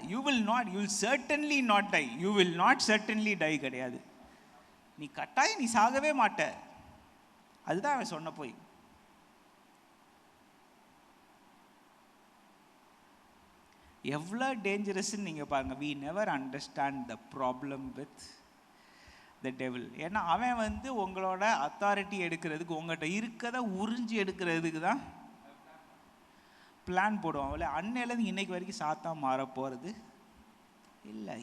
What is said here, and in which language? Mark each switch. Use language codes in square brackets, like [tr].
[en] You will certainly not die. You will not certainly die கிடையாது. [ta] நீ கட்டாயம் நீ சாகவே மாட்ட. அதுதான் அவன் சொன்ன போய். எவ்வளோ டேஞ்சரஸ்ன்னு நீங்கள் பாருங்கள். [en] we never understand the problem with the devil. [ta] ஏன்னா அவன் வந்து உங்களோட அத்தாரிட்டி எடுக்கிறதுக்கு, உங்கள்கிட்ட இருக்கிறத உறிஞ்சி எடுக்கிறதுக்கு தான் பிளான் போடுவான். அவளை அன்னையிலேருந்து இன்னைக்கு வரைக்கும் சாத்தான் மாற போகிறது இல்லை.